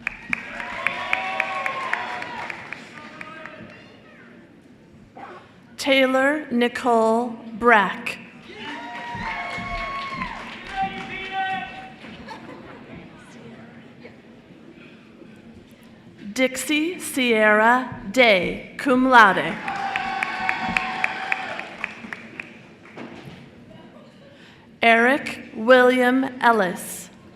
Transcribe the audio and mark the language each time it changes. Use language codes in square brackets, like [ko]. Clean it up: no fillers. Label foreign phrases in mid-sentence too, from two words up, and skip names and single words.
[en] Taylor Nicole Brack. Dixie Sierra Day, [la] cum laude. [en] Eric William Ellis.